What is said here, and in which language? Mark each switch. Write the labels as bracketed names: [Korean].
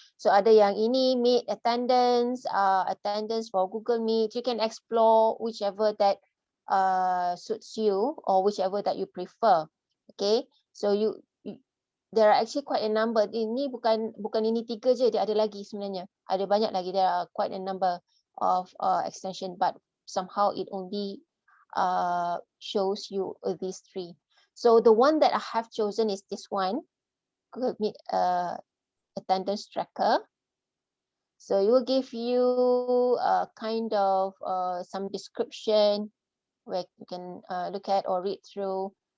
[English] So [Malay] ada yang ini [English] Meet attendance, attendance for Google Meet. You can explore whichever that suits you or whichever that you prefer. Okay, so there are actually quite a number. [Malay] Ini bukan ini 3 je, dia ada lagi sebenarnya. Ada banyak lagi. [English] There are quite a number of extension, but somehow it only shows you these 3. So the one that I have chosen is this one, Google Meet attendance tracker. So it will give you kind of some description where you can look at or read through.